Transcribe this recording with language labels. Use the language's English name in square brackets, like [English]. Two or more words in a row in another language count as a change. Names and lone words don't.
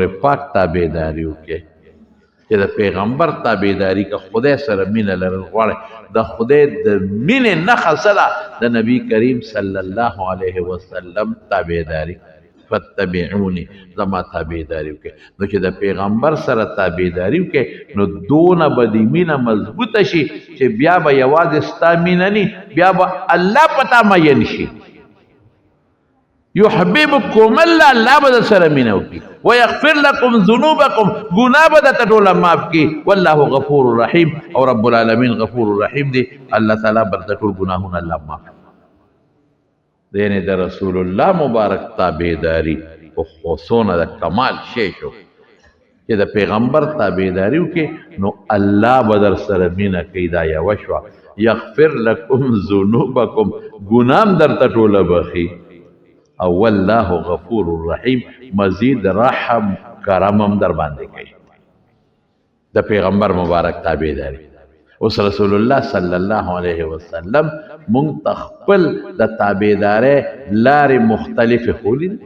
[Pashto] پاک تابعداري وکړئ چې د پیغمبر تابعداري که خدای سره مینه لرل غواړئ د خدای د مینې نښه څه ده د نبی کریم [Arabic] صلی الله علیه وسلم [Pashto] تابعداري فتبعوني زما تابعداري وکړئ نو چې د پیغمبر سره تابعداري وکړئ نو دونه به د مینه مضبوطه شي چې بیا به یوازې ستا مینه نه بیا به الله پتا مین شي [Arabic] يحببكم الله [Pashto] به در سره مینه وکړي [Arabic] ويغفر لكم ذنوبكم [Pashto] ګناه به درته ټوله معاف کړي [Arabic] والله غفور رحیم [Pashto] او [Arabic] رب العالمین غفور رحیم [Pashto] دی الله تعالی به درته ټول ګناهونه الله معاف یعنی د رسول الله مبارک تابعداري او خصونه د کمال شی شو چې د پیغمبر تابعداري وکړي نو الله به در سره مینه کوي دا یوه شوه [Arabic] یغفر لكم ذنوبكم [Pashto] ګناه هم درته ټوله بخي او [Arabic] والله غفور رحیم [Pashto] مزید رحم کرم هم در باندې کوي د پیغمبر مبارک تابعداري اوس رسول الله [Arabic] صلی الله علیه وسلم [Pashto] مونږ ته خپل د تابعدارۍ لارې مختلفې ښولي دي.